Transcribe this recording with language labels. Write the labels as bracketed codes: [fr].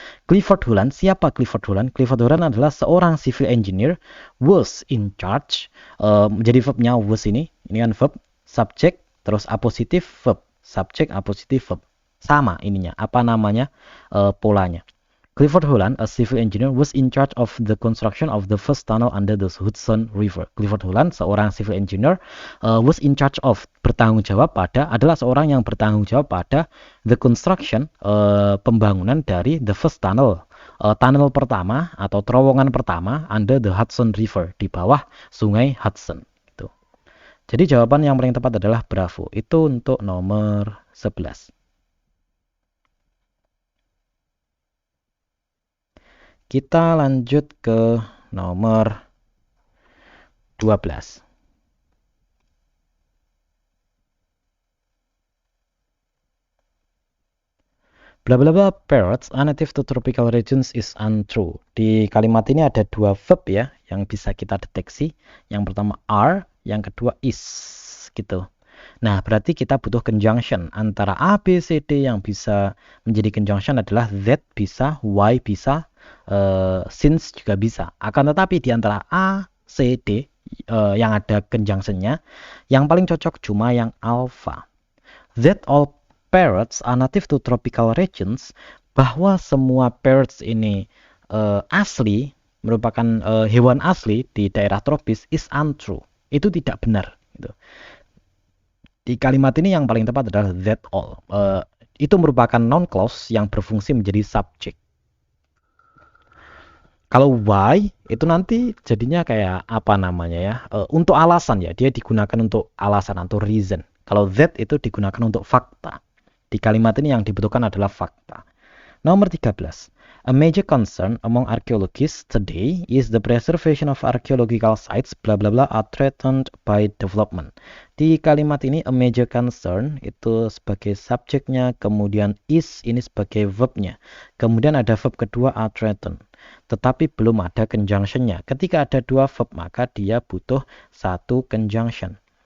[id] Clifford Hullan, siapa Clifford Hullan? Clifford Hullan adalah seorang civil engineer [en] was in charge. [id] Jadi verbnya was ini kan verb, subject, terus apositif verb, subject, apositif verb. Sama ininya, apa namanya polanya. [en] Clifford Hullan, a civil engineer, was in charge of the construction of the first tunnel under the Hudson River. [id] Clifford Hullan, seorang civil engineer, [en] was in charge of, [id] bertanggung jawab pada, adalah seorang yang bertanggung jawab pada [en] the construction, [id] pembangunan dari [en] the first tunnel, [id] tunnel pertama atau terowongan pertama [en] under the Hudson River, [id] di bawah sungai Hudson. Gitu. Jadi jawaban yang paling tepat adalah bravo. Itu untuk nomor 11. Kita lanjut ke nomor 12. [en] Bla bla bla, parrots are native to tropical regions is untrue. [id] Di kalimat ini ada dua verb ya yang bisa kita deteksi. Yang pertama are, yang kedua is gitu. Nah, berarti kita butuh conjunction antara A, B, C, D. Yang bisa menjadi conjunction adalah that bisa, Y bisa, since juga bisa. Akan tetapi di antara A, C, D yang ada conjunctionnya, yang paling cocok cuma yang alpha. [en] That all parrots are native to tropical regions, [id] bahwa semua parrots ini asli, merupakan hewan asli di daerah tropis, [en] is untrue. [id] Itu tidak benar. Gitu. Di kalimat ini yang paling tepat adalah that all. Itu merupakan noun clause yang berfungsi menjadi subject. Kalau why itu nanti jadinya kayak apa namanya ya? Untuk alasan ya, dia digunakan untuk alasan atau reason. Kalau that itu digunakan untuk fakta. Di kalimat ini yang dibutuhkan adalah fakta. Nomor 13. [en] A major concern among archaeologists today is the preservation of archaeological sites bla bla bla are threatened by development. [id] Di kalimat ini a major concern itu sebagai subjeknya, kemudian is ini sebagai verbnya. Kemudian ada verb kedua are threatened. Tetapi belum ada conjunctionnya. Ketika ada dua verb maka dia butuh satu conjunction.